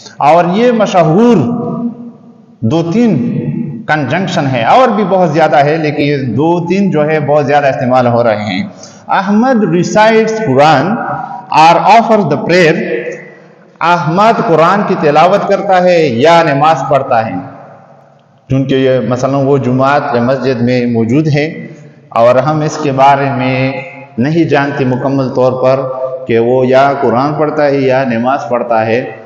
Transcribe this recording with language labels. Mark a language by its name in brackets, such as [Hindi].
[Urdu] اور یہ مشہور 2-3 کنجنکشن ہے، اور بھی بہت زیادہ ہے، لیکن یہ 2-3 جو ہے بہت زیادہ استعمال ہو رہے ہیں. [English] Ahmed recites Quran or offers the prayer. [Urdu] Ahmad قرآن کی تلاوت کرتا ہے یا نماز پڑھتا ہے. چونکہ یہ مثلا وہ جماعت یا مسجد میں موجود ہے اور ہم اس کے بارے میں نہیں جانتے مکمل طور پر کہ وہ یا قرآن پڑھتا ہے یا نماز پڑھتا ہے.